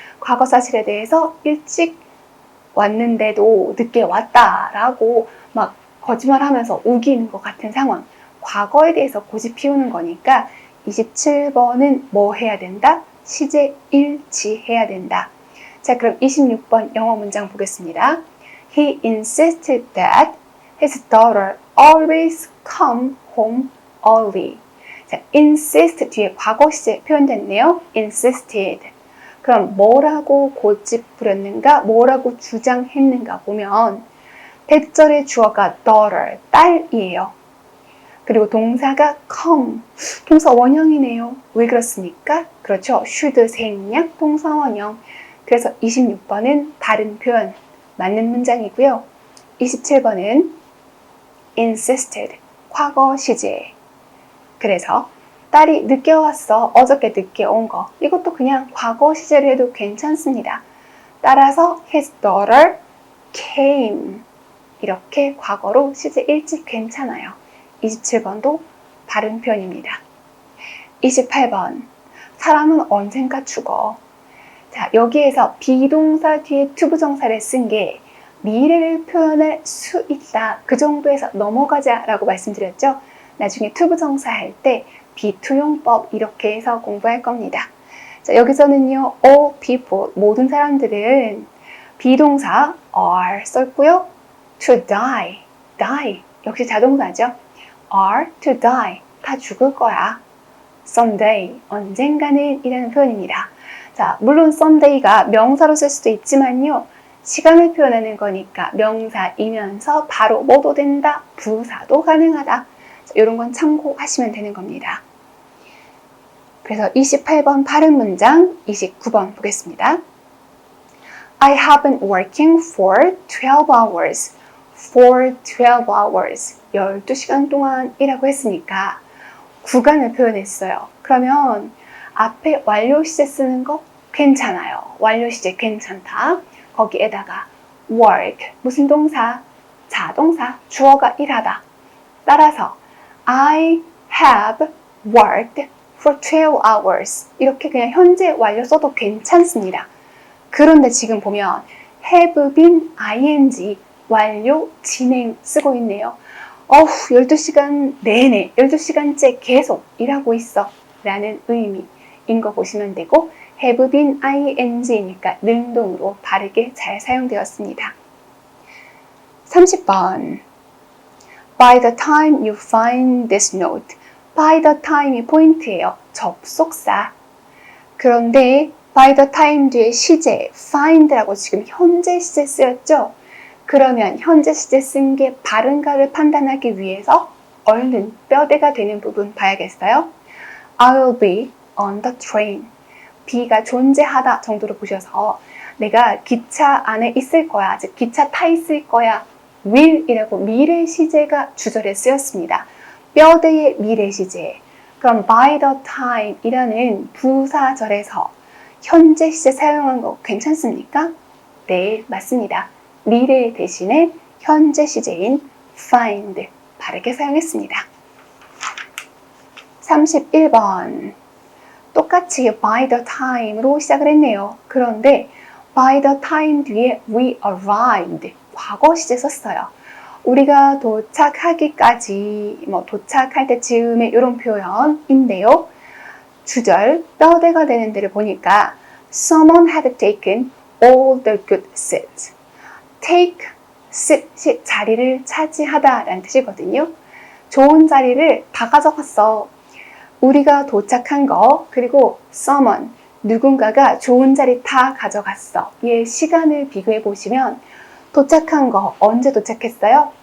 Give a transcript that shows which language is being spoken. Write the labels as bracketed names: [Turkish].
[Korean] 과거 사실에 대해서 일찍 왔는데도 늦게 왔다라고 막 거짓말하면서 우기는 것 같은 상황. 과거에 대해서 고집 피우는 거니까 27번은 뭐 해야 된다? 시제 일치해야 된다. 자, 그럼 26번 영어 문장 보겠습니다. [English] He insisted that his daughter always come home early. [Korean] 자, insist 뒤에 과거 시제 표현됐네요. [English] insisted. [Korean] 그럼 뭐라고 고집 부렸는가? 뭐라고 주장했는가 보면 대절의 주어가 daughter, 딸이에요. 그리고 동사가 come, 동사 원형이네요. 왜 그렇습니까? 그렇죠. should 생략 동사 원형. 그래서 26번은 다른 표현, 맞는 문장이고요. 27번은 insisted, 과거 시제. 그래서 딸이 늦게 왔어, 어저께 늦게 온 거. 이것도 그냥 과거 시제로 해도 괜찮습니다. [English] 따라서 his daughter came. [Korean] 이렇게 과거로 시제 일찍 괜찮아요. 27번도 다른 표현입니다. 28번, 사람은 언젠가 죽어. 자, 여기에서 비동사 뒤에 투부정사를 쓴 게 미래를 표현할 수 있다. 그 정도에서 넘어가자 라고 말씀드렸죠. 나중에 투부정사 할 때 비투용법 이렇게 해서 공부할 겁니다. 자, 여기서는요, all people, 모든 사람들은 비동사 are 썼고요. to die, die, 역시 자동사죠. [English] are to die, [Korean] 다 죽을 거야. someday, 언젠가는 이라는 표현입니다. 자, 물론 someday가 명사로 쓸 수도 있지만요. 시간을 표현하는 거니까 명사이면서 바로 뭐도 된다, 부사도 가능하다. 자, 이런 건 참고하시면 되는 겁니다. 그래서 28번 바른 문장, 29번 보겠습니다. [English] I have been working for 12 hours. for 12 hours. [Korean] 12시간 동안 이라고 했으니까 구간을 표현했어요. 그러면 앞에 완료 시제 쓰는 거 괜찮아요. 완료 시제 괜찮다. 거기에다가 work, 무슨 동사? 자동사, 주어가 일하다. [English] 따라서 I have worked for 12 hours. [Korean] 이렇게 그냥 현재 완료 써도 괜찮습니다. 그런데 지금 보면 have been ing, 완료, 진행 쓰고 있네요. 12시간 내내, 12시간째 계속 일하고 있어 라는 의미인 거 보시면 되고 have been ing니까 능동으로 바르게 잘 사용되었습니다. [English] 30번 By the time you find this note. By the time이 포인트예요. [Korean] 접속사. 그런데 by the time 뒤에 시제 find라고 지금 현재 시제 쓰였죠? 그러면 현재 시제 쓴 게 바른가를 판단하기 위해서 얼른 뼈대가 되는 부분 봐야겠어요. [English] I'll be on the train. [Korean] be가 존재하다 정도로 보셔서 내가 기차 안에 있을 거야. 즉 기차 타 있을 거야. will이라고 미래 시제가 주절에 쓰였습니다. 뼈대의 미래 시제. 그럼 [English] by the time [Korean] 이라는 부사절에서 현재 시제 사용한 거 괜찮습니까? 네, 맞습니다. 미래 대신에 현재 시제인 find 바르게 사용했습니다. 31번 똑같이 by the time로 시작을 했네요. 그런데 by the time 뒤에 [English] we arrived [Korean] 과거 시제 썼어요. 우리가 도착하기까지 도착할 때쯤에 이런 표현인데요. 주절 뼈대가 되는 데를 보니까 [English] someone had taken all the good seats. [Korean] take, sit, 자리를 차지하다 라는 뜻이거든요. 좋은 자리를 다 가져갔어. 우리가 도착한 거 그리고 someone, 누군가가 좋은 자리 다 가져갔어. 얘 시간을 비교해 보시면 도착한 거 언제 도착했어요?